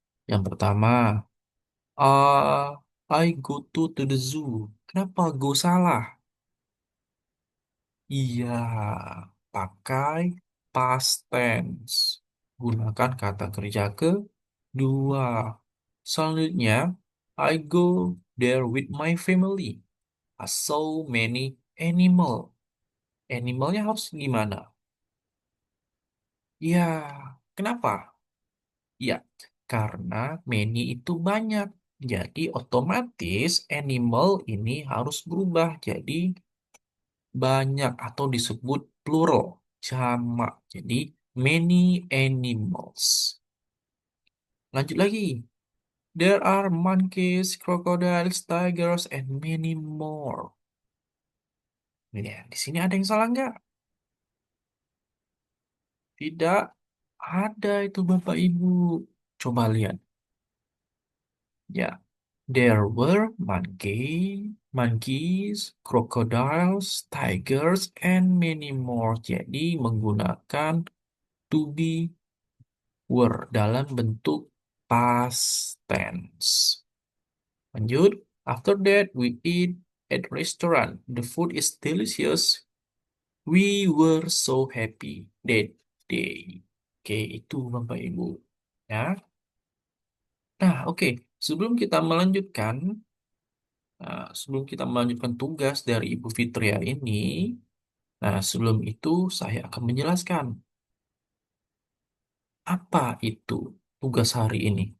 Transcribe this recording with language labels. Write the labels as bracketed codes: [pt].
[id] Yang pertama, [en] I to the zoo. [id] Kenapa go salah? Iya, pakai past tense. Gunakan kata kerja kedua. Selanjutnya, [en] I go there with my family. I saw many animal. [id] Animalnya harus gimana? Ya, kenapa? Ya, karena many itu banyak. Jadi otomatis animal ini harus berubah jadi banyak atau disebut plural, jamak. Jadi [en] many animals. [id] Lanjut lagi. [en] There are monkeys, crocodiles, tigers, and many more. [id] Ya, di sini ada yang salah nggak? Tidak ada itu Bapak Ibu. Coba lihat. [en] Ya, there were monkeys, crocodiles, tigers, and many more. [id] Jadi menggunakan to be were dalam bentuk past tense. Lanjut. [en] After that, we eat at restaurant. The food is delicious. We were so happy that day. [id] Oke, itu Bapak Ibu. Ya. Nah, oke. Sebelum kita melanjutkan, sebelum kita melanjutkan tugas dari Ibu Fitria ini, nah sebelum itu saya akan menjelaskan apa itu tugas hari ini.